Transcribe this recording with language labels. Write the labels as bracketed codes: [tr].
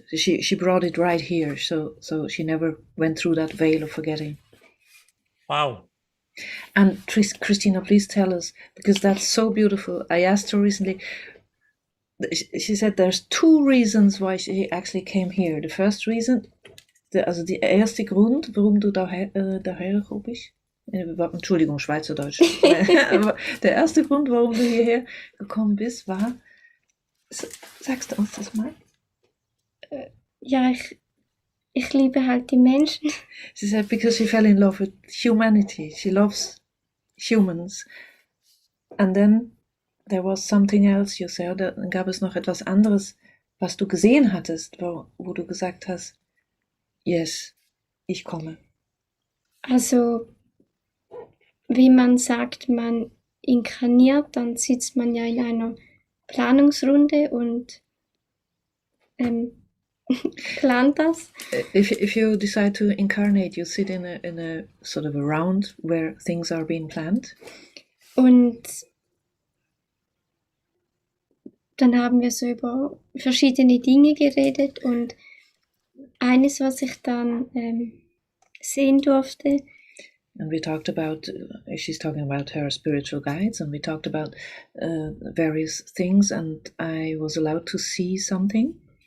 [en] She brought it right here, so she never went through that veil of forgetting. Wow. And Christina, please tell us, because that's so beautiful. I asked her recently, she said there's 2 reasons why she actually came here. The first reason, [de] die erste Grund, warum du daher gekommen bist. Entschuldigung, Schweizerdeutsch. Aber der erste Grund, warum du hierher gekommen bist, war, sagst du uns das mal? Ja, ich liebe halt die Menschen. [en] She said because she fell in love with humanity. She loves humans. And then there was something else, you said. [de] Dann gab es noch etwas anderes, was du gesehen hattest, wo du gesagt hast, yes, ich komme. Also, wie man sagt, man inkarniert, dann sitzt man ja in einer Planungsrunde und plant das. [en] If you decide to incarnate, you sit in a sort of a round where things are being planned. [de] Und dann haben wir so über verschiedene Dinge geredet und eines, was ich dann sehen durfte. [en] And we talked about, she's talking about her spiritual guides, and we talked about various things, and I was allowed to see something.